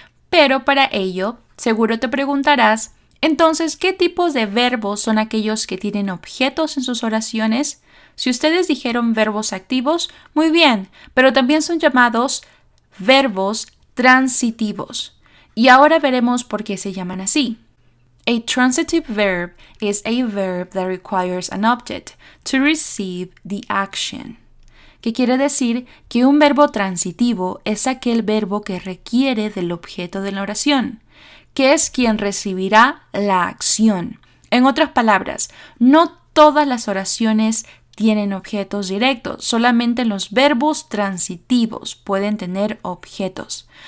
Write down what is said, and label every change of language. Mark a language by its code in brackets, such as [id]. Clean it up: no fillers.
[es] Pero para ello, seguro te preguntarás, entonces, ¿qué tipos de verbos son aquellos que tienen objetos en sus oraciones? Si ustedes dijeron verbos activos, muy bien, pero también son llamados verbos transitivos. Y ahora veremos por qué se llaman así. [en] A transitive verb is a verb that requires an object to receive the action. [es] ¿Qué quiere decir? Que un verbo transitivo es aquel verbo que requiere del objeto de la oración, que es quien recibirá la acción. En otras palabras, no todas las oraciones tienen objetos directos, solamente los verbos transitivos pueden tener objetos.